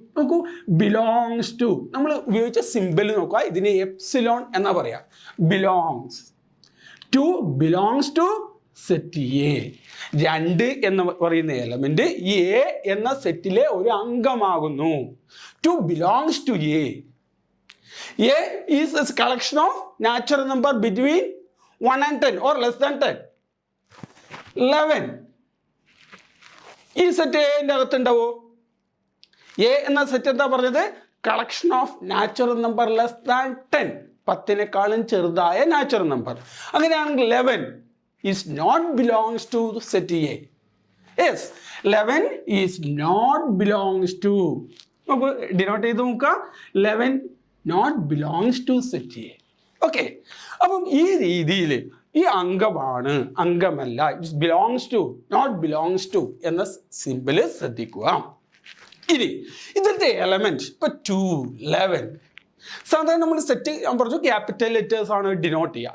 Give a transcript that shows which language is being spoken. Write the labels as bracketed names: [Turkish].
[Malayalam] നോക്കൂ, [English] belongs to [Malayalam] നമ്മൾ ഉപയോഗിച്ച സിമ്പിൾ നോക്കുക, ഇതിന് എപ്സിലോൺ എന്നാ പറയാ. [English] Belongs 2 belongs to set A. [Malayalam] 2 എന്ന് പറയുന്ന എലമെന്റ് ഈ A എന്ന സെറ്റിലെ ഒരു അംഗമാകുന്നു. [English] 2 belongs to A. A is a collection of natural number between 1 and 10 or less than 10. [Malayalam] 11 ഈ സെറ്റ് എന്റെ അകത്തുണ്ടാവോ? A എന്ന സെറ്റ് എന്താ പറഞ്ഞത്, [English] collection of natural number less than 10, [Malayalam] 10നേക്കാളും ചെറുതായ [English] Natural number. [Malayalam] അങ്ങനെയാണെങ്കിൽ [English] 11 is not belongs to set A. Yes, 11 is not belongs to, [Malayalam] നമുക്ക് denote ചെയ്ത് നോക്കുക, [English] 11 not belongs to set A. [Malayalam] Okay, അപ്പം ഈ രീതിയിൽ ഈ അംഗമാണ്, അംഗമല്ല, [English] it belongs to, not belongs to [Malayalam] എന്ന സിമ്പിൾ ശ്രദ്ധിക്കുക. ഇനി ഇതിൻ്റെ എലമെന്റ് ഇപ്പൊ 2, 11 സാധാരണ നമ്മൾ സെറ്റ് ഞാൻ പറഞ്ഞു [English] capital letters [Malayalam] ആണ് ഡിനോട്ട് ചെയ്യുക.